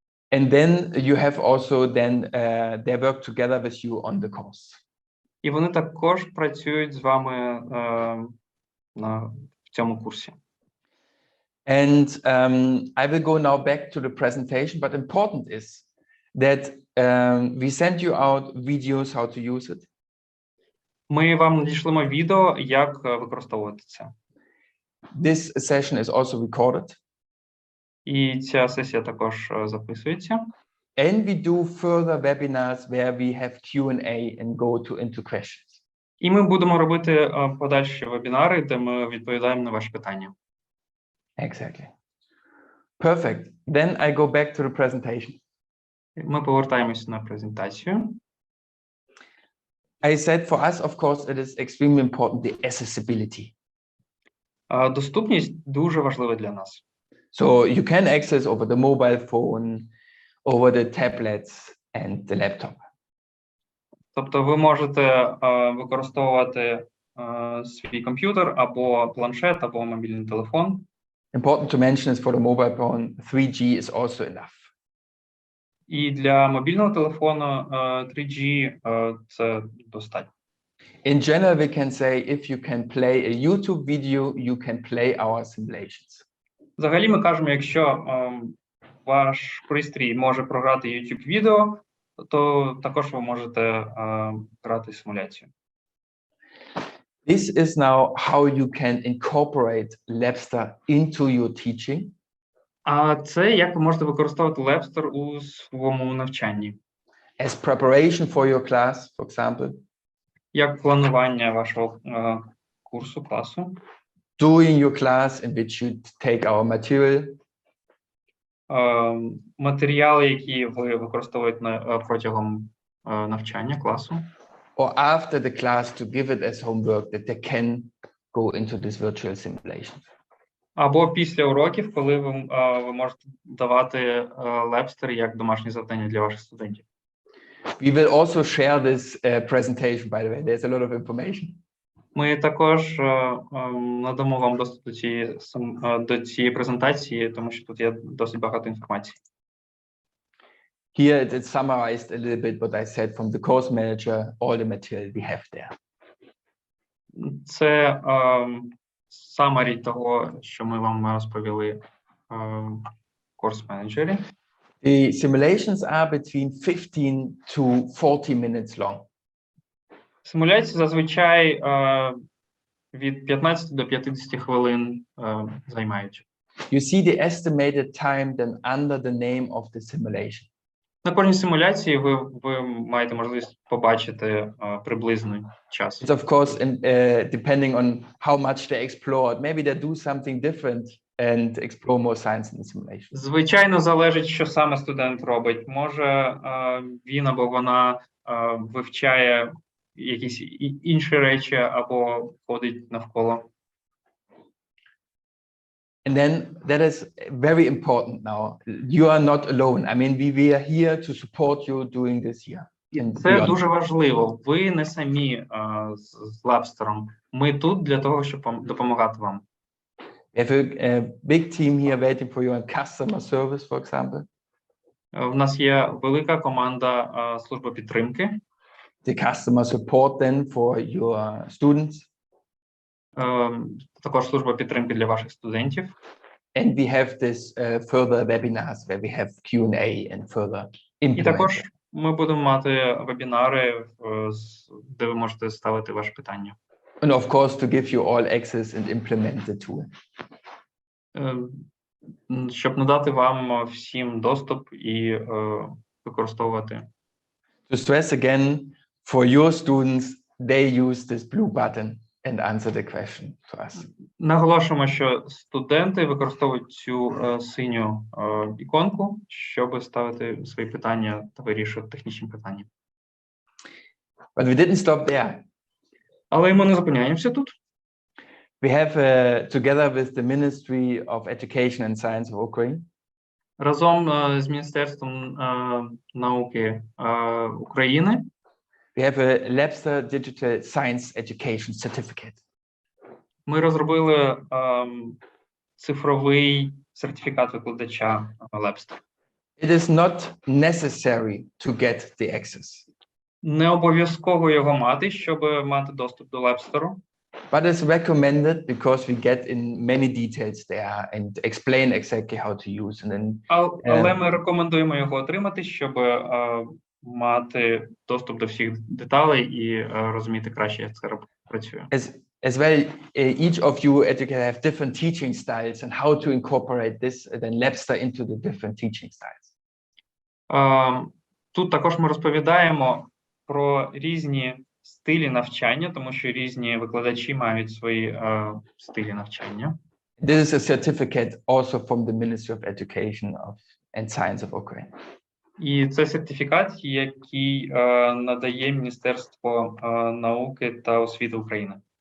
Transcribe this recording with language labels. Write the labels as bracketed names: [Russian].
[English] And then you have also they work together with you on the course. [Ukrainian] І вони також працюють з вами в цьому курсі. [English] And I will go now back to the presentation, but important is that we send you out videos how to use it. [Ukrainian] Ми вам надішлемо відео, як використовувати це. [English] This session is also recorded. [Ukrainian] І ця сесія також записується. [English] And we do further webinars where we have Q&A and go into questions. [Ukrainian] І ми будемо робити подальші вебінари, де ми відповідаємо на ваші питання. [English] Exactly. Perfect. Then I go back to the presentation. [Ukrainian] Ми повертаємося на презентацію. [English] I said for us, of course, it is extremely important, the accessibility. [Ukrainian] Доступність дуже важлива для нас. [English] So you can access over the mobile phone, over the tablets and the laptop. [Ukrainian] Тобто ви можете використовувати свій комп'ютер або планшет, або мобільний телефон. [English] Important to mention is for the mobile phone, 3G is also enough. [Ukrainian] І для мобільного телефону 3G це достатньо. [English] In general, we can say if you can play a YouTube video, you can play our simulations. [Ukrainian] Взагалі ми кажемо, якщо ваш пристрій може програти YouTube відео, то також ви можете грати симуляцію. [English] This is now how you can incorporate Labster into your teaching. [Ukrainian] А це як ви можете використовувати Labster у своєму навчанні. [English] As preparation for your class, for example. [Ukrainian] Як планування вашого курсу, класу. [English] During your class in which you take our material. [Ukrainian] Матеріали, які ви використовуєте протягом навчання класу. [English] Or after the class to give it as homework that they can go into this virtual simulation. [Ukrainian] Або після уроків, коли ви можете давати Labster як домашнє завдання для ваших студентів. [English] We will also share this presentation, by the way. There's a lot of information. [Ukrainian] Ми також надамо вам доступ до цієї презентації, тому що тут є досить багато інформації. [English] Here it's summarized a little bit what I said from the course manager, all the material we have there. [Ukrainian] Це summary того, що ми вам розповіли в курс-менеджері. [English] The simulations are between 15 to 40 minutes long. [Ukrainian] Симуляції зазвичай від 15 до 50 хвилин займають. [English] You see the estimated time then under the name of the simulation. [Ukrainian] На кожній симуляції ви маєте можливість побачити приблизний час. [English] It's of course depending on how much they explored. Maybe they do something different and explore more science in the simulation. [Ukrainian] Звичайно, залежить, що саме студент робить. Може, він або вона вивчає якісь інші речі або ходить навколо. [English] And then that is very important now. You are not alone. I mean, we are here to support you during this year. [Ukrainian] Це дуже важливо. Ви не самі з Лабстером. Ми тут для того, щоб допомагати вам. [English] We have a big team here waiting for you on customer service, for example. [Ukrainian] В нас є велика команда служби підтримки. [English] The customer support then for your students. [Ukrainian] Також служба підтримки для ваших студентів. [English] And we have this further webinars where we have Q&A and further [Ukrainian] І також ми будемо мати вебінари, де ви можете ставити ваші питання. [English] And of course, to give you all access and implement the tool. [Ukrainian] Щоб надати вам всім доступ і використовувати. [English] To stress again, for your students, they use this blue button and answer the question for us. [Ukrainian] Наголошуємо, що студенти використовують цю синю іконку, щоб ставити свої питання та вирішувати технічні питання. [English] But we didn't stop there. [Ukrainian] Але ми не зупиняємося тут. [English] We have, together with the Ministry of Education and Science of Ukraine, [Ukrainian] Разом з Міністерством науки України [English] we have a Labster Digital Science Education Certificate. [Ukrainian] ми розробили цифровий сертифікат викладача Labster. [English] It is not necessary to get the access, [Ukrainian] Не обов'язково його мати, щоб мати доступ до Labster. [English] but it's recommended because we get in many details there and explain exactly how to use. And then, [Ukrainian] Але ми рекомендуємо його отримати, щоб мати доступ до всіх деталей і розуміти краще, як це працює. [English] as well, each of you educators have different teaching styles and how to incorporate this then Labster into the different teaching styles. [Ukrainian] Тут також ми розповідаємо про різні стилі навчання, тому що різні викладачі мають свої стилі навчання. [English] This is a certificate also from the Ministry of Education and Science of Ukraine. [Ukrainian] І це сертифікат, який надає Міністерство науки та освіти України.